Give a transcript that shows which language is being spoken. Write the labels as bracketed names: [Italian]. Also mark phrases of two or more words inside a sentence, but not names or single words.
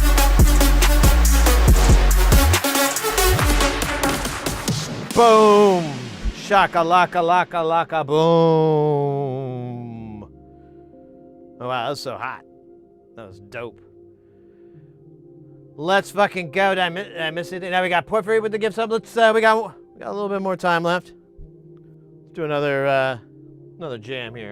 [English] Boom. Shaka laka laka laka boom. Oh wow, that was so hot. That was dope. Let's fucking go. I miss it. Now we got Porphyry with the gift sub. Let's we got a little bit more time left. Let's do another jam here.